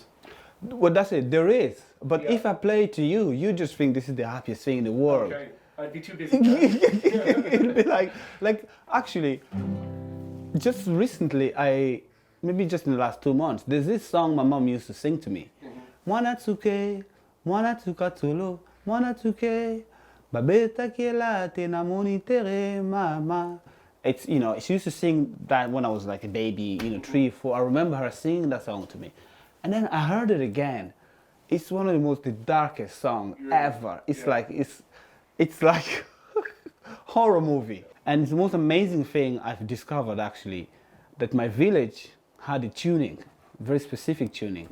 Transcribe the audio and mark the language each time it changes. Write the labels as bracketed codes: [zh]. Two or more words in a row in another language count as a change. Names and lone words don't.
[en] Well, that's it. There is. But Yeah. if I play it to you, you just think this is the happiest thing in the world. Okay, I'd be too busy. It'd be like actually, just recently, maybe just in the last 2 months, there's this song my mom used to sing to me. [ln] Mwanatuke, mwanatuka tolo, mwanatuke, babeta kiela te na monitere mama. [en] It's, she used to sing that when I was like a baby, 3, 4. I remember her singing that song to me. And then I heard it again. It's one of the darkest songs ever. It's like, it's like horror movie. And it's the most amazing thing I've discovered, actually, that my village had a tuning, very specific tuning.